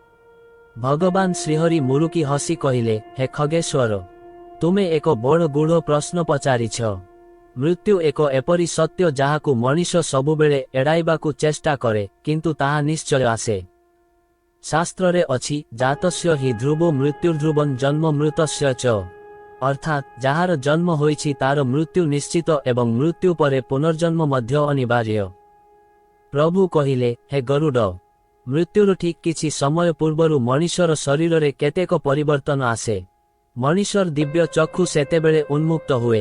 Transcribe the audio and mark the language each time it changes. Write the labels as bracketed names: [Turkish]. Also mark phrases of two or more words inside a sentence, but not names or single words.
[Odia] ଭଗବାନ ଶ୍ରୀହରି ମୁରୁକି ହସି କହିଲେ, ହେ ଖଗେଶ୍ୱର ତୁମେ ଏକ ବଡ଼ ଗୂଢ଼ ପ୍ରଶ୍ନ ପଚାରିଛ। ମୃତ୍ୟୁ ଏକ ଏପରି ସତ୍ୟ ଯାହାକୁ ମନୁଷ୍ୟ ସବୁବେଳେ ଏଡ଼ାଇବାକୁ ଚେଷ୍ଟା କରେ କିନ୍ତୁ ତାହା ନିଶ୍ଚୟ ଆସେ। ଶାସ୍ତ୍ରେ ଅଛି [Sanskrit] जातस्य हि ध्रुवो मृत्युर्ध्रुवं जन्म मृतस्य च, [Odia] ଅର୍ଥାତ ଯାହାର ଜନ୍ମ ହୋଇଛି ତାର ମୃତ୍ୟୁ ନିଶ୍ଚିତ ଏବଂ ମୃତ୍ୟୁ ପରେ ପୁନର୍ଜନ୍ମ ମଧ୍ୟ ଅନିବାର୍ଯ୍ୟ। ପ୍ରଭୁ କହିଲେ, ହେ ଗରୁଡ଼ ମୃତ୍ୟୁର ଠିକ କିଛି ସମୟ ପୂର୍ବରୁ ମନୁଷ୍ୟର ଶରୀର ରେ କେତେକ ପରିବର୍ତ୍ତନ ଆସେ। ମନୁଷ୍ୟର ଦିବ୍ୟ ଚକ୍ଷୁ ସେତେବେଳେ ଉନ୍ମୁକ୍ତ ହୁଏ।